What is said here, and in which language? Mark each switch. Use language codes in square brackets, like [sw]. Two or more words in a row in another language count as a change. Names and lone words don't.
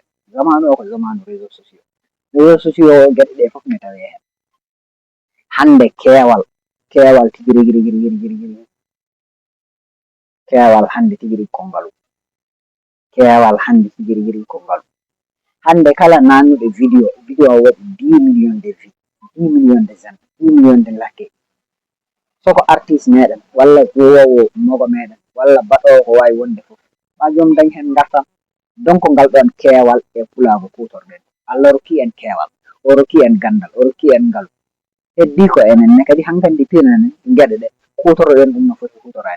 [ff] zamanu o ko zamanu [fr] réseau sociaux. réseau sociaux [ff] o gueɗe ɗe foof ne tawe hen hande keewal tigi rigi keewal hande tigi rigi ko ngaalu, keewal hande tigi rigi ko ngaalu. hande kala nannuɗo vidéo o waɗi [fr] 10 millions de vues 10 millions de j'aime 10 millions de like. [ff] soko artiste meɗen walla jeeyowo mogo meɗen walla baɗowo ko wawi wonde foof ma jomum dañ hen gartam. donc ngal ɗon keewal e pulago kutorɗen Allah rokki en keewal, o rokki en gandal, o rokki en ngaalu, heddi ko enenne kadi hankkandi pinanen gueɗe ɗe kutoroɗen ɗum no foti kutorade.